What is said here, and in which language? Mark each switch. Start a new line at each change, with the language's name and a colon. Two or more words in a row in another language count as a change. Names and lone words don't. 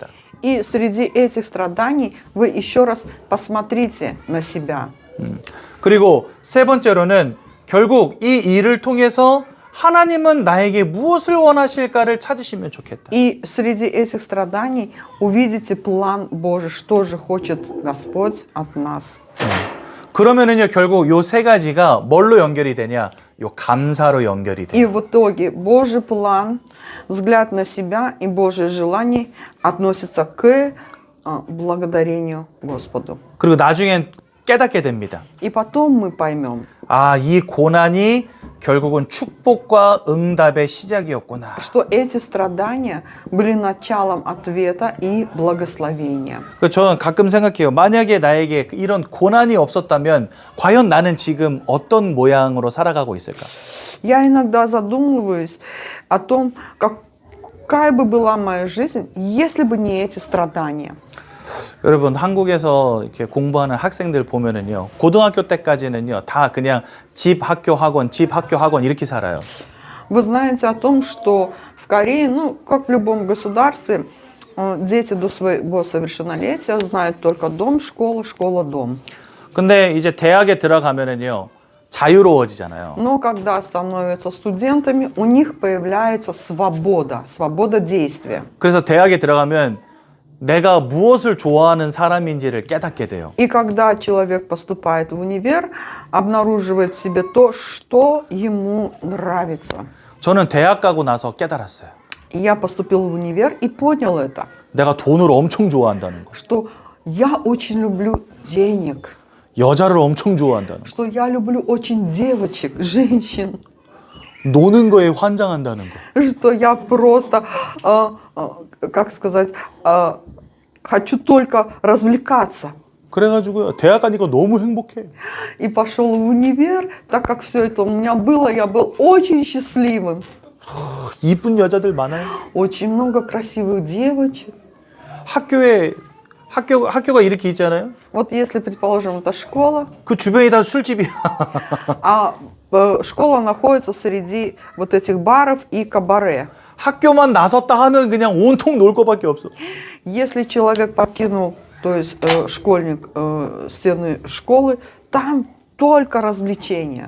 Russian: И среди этих страданий вы еще раз посмотрите на себя.
Korean: 그리고 세 번째로는 결국 이 일을 통해서 하나님은 나에게 무엇을 원하실까를 찾으시면 좋겠다.
Russian: И среди этих страданий увидите план Божий, что же хочет Господь от нас.
Korean: 그러면은요 결국 요 세 가지가 뭘로 연결이 되냐? 요 감사로 연결이
Russian: И
Korean: 돼요.
Russian: в итоге Божий план, взгляд на себя и Божие желание относятся к благодарению Господу.
Korean: 그리고 나중엔 깨닫게 됩니다.
Russian: И потом мы поймем,
Korean: 아, 이 고난이 결국은 축복과 응답의 시작이었구나.
Russian: что эти страдания были началом ответа и благословения.
Korean: 저는 가끔 생각해요. 만약에 나에게 이런 고난이 없었다면 과연 나는 지금 어떤 모양으로 살아가고 있을까?
Russian: Я иногда задумываюсь о том, какая бы была моя жизнь, если бы не эти страдания.
Korean: 여러분 한국에서 이렇게 공부하는 학생들 보면은요 고등학교 때까지는요 다 그냥 집 학교 학원 이렇게 살아요.
Russian: Вы знаете о том, что в Корее, ну, как в любом государстве, дети до своего совершеннолетия знают только дом, школа, школа, дом.
Korean: 근데 이제 대학에 들어가면은요 자유로워지잖아요.
Russian: Но когда становятся студентами, у них появляется свобода, свобода действия.
Korean: 그래서 대학에 들어가면 내가 무엇을 좋아하는 사람인지를 깨닫게 돼요.
Russian: И когда человек поступает в универ, обнаруживает в себе то, что ему нравится.
Korean: 저는 대학 가고 나서 깨달았어요.
Russian: И я поступил в универ и понял это,
Korean: 내가 돈을 엄청 좋아한다는 거.
Russian: что я очень люблю денег,
Korean: 여자를 엄청 좋아한다는 거.
Russian: что я люблю очень девочек, женщин,
Korean: 노는 거에 환장한다는 거.
Russian: что я просто, как сказать, хочу только развлекаться.
Korean: 그래가지고요 대학 가니까 너무 행복해.
Russian: И пошел в универ, так как все это у меня было, я был очень счастливым.
Korean: 이쁜 여자들 많아요.
Russian: Очень много красивых девочек.
Korean: 학교가 이렇게 있잖아요.
Russian: Вот если, предположим, это школа,
Korean: 그 주변이 다 술집이야.
Russian: а школа находится среди вот этих баров и кабаре.
Korean: 학교만 나섰다 하면 그냥 온통 놀 거밖에 없어.
Russian: Если человек покинул, то есть школьник, стены школы, там только развлечения.